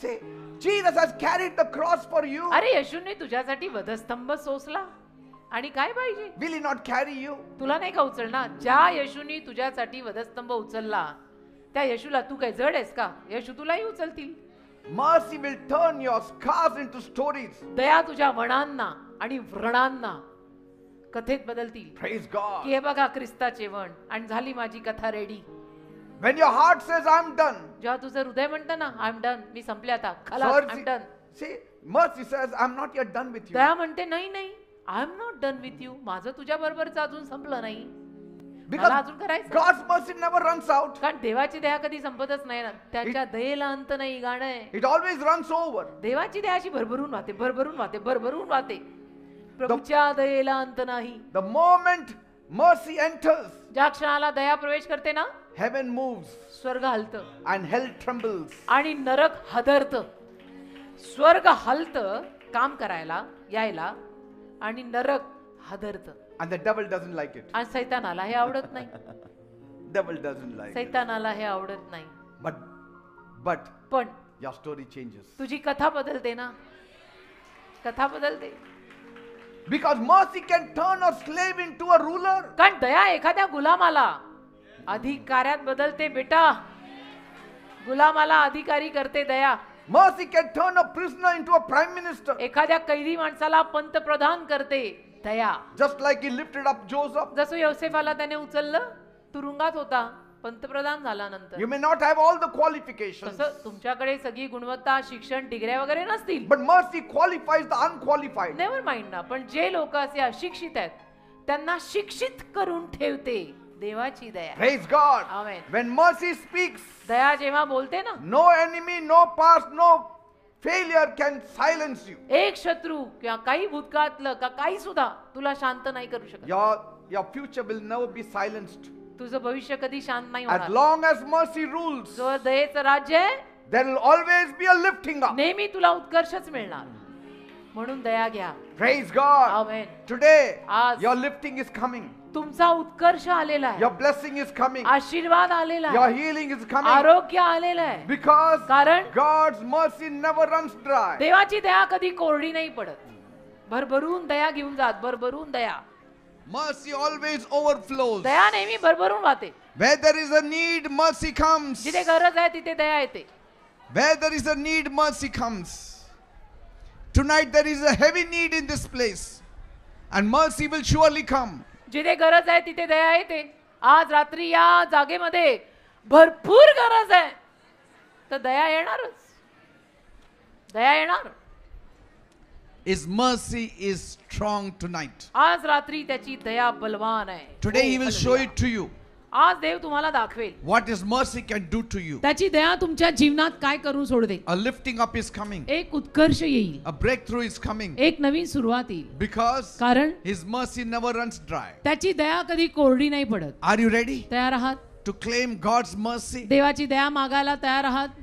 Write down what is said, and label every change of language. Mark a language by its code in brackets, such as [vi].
[en] Say, Jesus has carried the cross for you. [mr] अरे येशूने तुझ्यासाठी वधस्तंभ सोसला आणि काय पाहिजे? [en] Will He not carry you? [mr] तुला नाही का उचलणार? ज्या येशूने तुझ्यासाठी वधस्तंभ उचलला त्या येशूला तू काय जड आहेस का? येशू तुलाही उचलतील. [en] Mercy will turn your scars into stories. [mr] दया तुझ्या वणांना आणि व्रणांना कथेत बदलतील. [en] Praise God. [mr] की हे बघा ख्रिस्ताचे वण आणि झाली माझी कथा ready. [en] When your heart says, I'm done. [mr] जेव्हा तुझं हृदय म्हणतं ना [en] I am done, [mr] मी संपले आता, खलास, I am done. [en] See, mercy says, I'm not yet done with you. [mr] दया म्हणते नाही नाही, [en] I am not done with you. [mr] माझं तुझ्या बरोबरच अजून संपलं नाही. मला [en] Because [mr] अजून करायचं. [en] God's mercy never runs out. [mr] कारण देवाची दया कधी संपतच नाही ना. त्याच्या दयेला अंत नाही. गाणं आहे. [en] It always runs over. [mr] देवाची दया अशी भरभरून वाहते, भरभरून वाहते, भरभरून वाहते. प्रभूच्या दयेला अंत नाही. [en] The moment mercy enters, [mr] ज्या क्षणाला दया प्रवेश करते ना, [en] heaven moves [mr] स्वर्ग हलतं [en] and hell trembles. [mr] आणि नरक हदरतं. स्वर्ग हलतं काम करायला यायला आणि नरक हदरतं. [en] And the devil doesn't like it. [mr] आणि सैतानाला हे आवडत नाही. [en] Devil doesn't like it. [mr] सैतानाला हे आवडत नाही. [en] But [mr] पण [en] your story changes. [mr] तुझी कथा बदलते ना. कथा बदलते. [en] Because mercy can turn a slave into a ruler. [mr] कारण दया एखाद्या गुलामाला अधिकाऱ्यात बदलते बेटा. गुलामाला अधिकारी करते दया. [en] Mercy can turn a prisoner into a prime minister. [mr] एखाद्या कैदी माणसाला पंतप्रधान करते दया. [en] Just like He lifted up Joseph. [mr] जसं योसेफाला त्याने उचललं, तुरुंगात होता, पंतप्रधान झाला नंतर. [en] You may not have all the qualifications. [mr] तसं तुमच्याकडे सगळी गुणवत्ता, शिक्षण, डिग्र्या वगैरे नसतील. [en] But mercy qualifies the unqualified. Never mind ना. [mr] पण जे लोक असे अशिक्षित आहेत त्यांना शिक्षित करून ठेवते देवाची दया. [en] Praise God. Amen. When mercy speaks, [mr] दया जेव्हा बोलते ना, [en] no enemy, no past, no failure can silence you. [mr] एक शत्रू किंवा काही भूतकाळातलं का काही सुद्धा तुला शांत नाही करू शकत. [en] Your future will never be silenced. [mr] तुझं भविष्य कधी शांत नाही [en] As [mr] होणार. [en] long as mercy rules, [mr] जो दयेचं राज्य आहे there will always be a lifting up. नेहमी तुला उत्कर्षच मिळणार. म्हणून दया घ्या. [en] Praise God. Amen. Today, [mr] आज [en] your lifting is coming. [mr] तुमचा उत्कर्ष आलेला आहे. [en] Your blessing is coming. [mr] आशीर्वाद आलेला [en] Your [mr] आहे. [en] healing is coming. [mr] आरोग्य आलेलं आहे. [en] Because [mr] कारण [en] God's mercy never runs dry. [mr] देवाची दया कधी कोरडी नाही पडत. भरभरून दया घेऊन जात. भरभरून दया. [en] Mercy always overflows. [mr] दया नेहमी भरभरून वाहते. [en] Where there is a need, mercy comes. [mr] जिथे गरज आहे तिथे दया येते. [en] Where there is a need, mercy comes. Tonight there is a heavy need in this place, and mercy will surely come. [mr] जिथे गरज आहे तिथे दया येते. आज रात्री या जागेमध्ये भरपूर गरज आहे तर दया येणारच. दया येणार. [en] His mercy is strong tonight. [mr] आज रात्री त्याची दया बलवान आहे. [en] Today He will show Hallelujah. it to you. [mr] आज देव तुम्हाला दाखवेल [en] What His mercy can do to you. [mr] त्याची दया तुमच्या जीवनात काय करून सोडते. [en] A lifting up is coming. [mr] एक उत्कर्ष येईल, [en] A breakthrough is coming. [mr] एक नवीन सुरुवात येईल. [en] Because [mr] कारण [en] His mercy never runs dry. [mr] त्याची दया कधी कोरडी नाही पडत. [en] Are you ready [mr] तयार आहात [en] to claim God's mercy? [mr] देवाची दया मागायला तयार आहात.